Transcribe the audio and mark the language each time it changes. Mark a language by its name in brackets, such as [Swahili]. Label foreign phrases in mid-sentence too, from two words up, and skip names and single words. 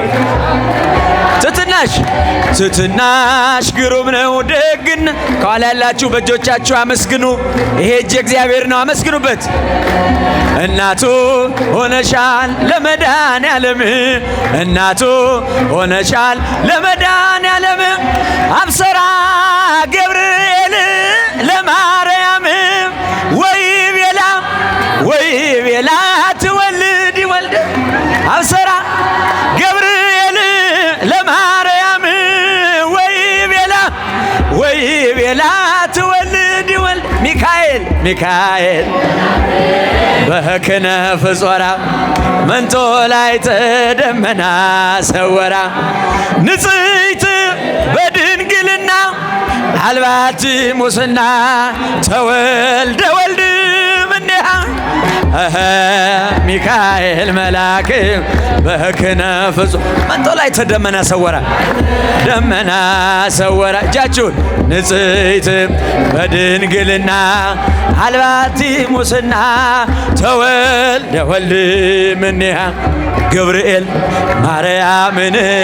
[Amharic] ትሕትናሽ ግሩም ነው ደግነት ከኋላ ያላችሁ በእጆቻችሁ አመስግኑ። ይሄ እጅ እግዚአብሔር ነው፣ አመስግኑበት። እናቱ ሆነሻል ለመድኃኔዓለም እናቱ ሆነሻል ለመድኃኔዓለም [Geez] አብሰራ ገብርኤል ለማርያም ወይቤላ ትወልድ ወልደ አብሰራ ገብርኤል ለማርያም ወይቤላ ትወልድ ወልደ ሚካኤል በክነፍ ጾራ መንጦ ላይ ተደመና ሰወራ ንጽሕት በድንግልና አልባቲ ሙስና ተወልደ ወልድ እምኔሃ ሚካኤል መልአክ በክነፍ መንጦ ላይ ተደመና ሰወራ ደመና ሰወራ። እጃችሁን ንጽሕት በድንግልና አልባቲ ሙስና ተወልደ ወልድ እምኔሃ ገብርኤል ማርያምን